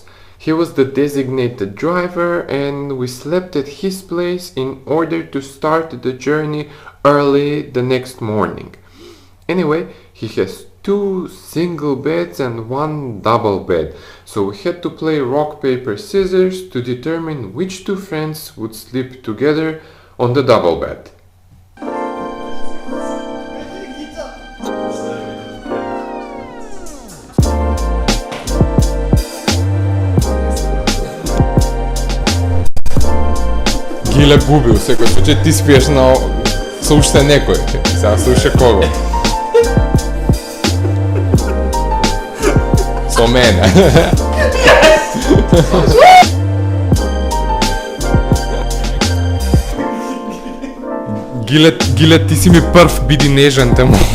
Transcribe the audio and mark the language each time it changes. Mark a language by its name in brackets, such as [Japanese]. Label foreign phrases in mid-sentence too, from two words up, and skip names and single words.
[English] He was the designated driver and we slept at his place in order to start the journey early the next morning. Anyway, he has 2 single beds and 1 double bed, so we had to play rock, paper, scissors to determine which 2 friends would sleep together on the double bed. [Macedonian] Гиле губи, у секој случај ти спиеш на со уште некој. Сега со уште кого? Со мене. Гиле, ти си ми прв, биди нежен тему.